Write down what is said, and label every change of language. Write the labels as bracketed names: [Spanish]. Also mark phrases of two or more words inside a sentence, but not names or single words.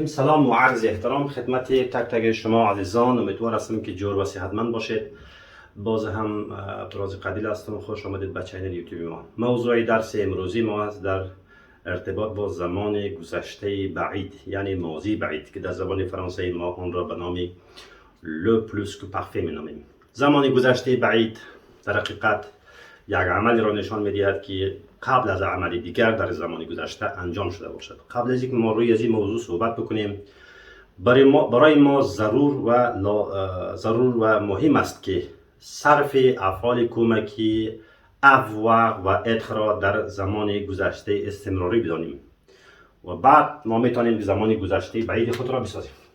[Persian] سلام و عرض احترام خدمت تک تک شما عزیزان. امیدوار هستم که جور و صحتمند باشید. باز هم فراز قدیل هستم. خوش آمدید به چینل یوتیوب ما. موضوع درس امروزی ما است در ارتباط با زمان گذشته بعید، یعنی ماضی بعید که در زبان فرانسوی ما آن را به نام [French] le plus que parfait [Persian] می‌نامیم. زمان گذشته بعید در حقیقت یک عمل را نشان می‌دهد که قبل از عمل دیگر در زمان گذشته انجام شده باشد. قبل از اینکه ما روی از این موضوع صحبت بکنیم، برای ما ضرور و مهم است که صرف افعال کمکی avoir و être را در زمان گذشته استمراری بدانیم و بعد ما میتونیم زمان گذشته بعید خود را بسازیم.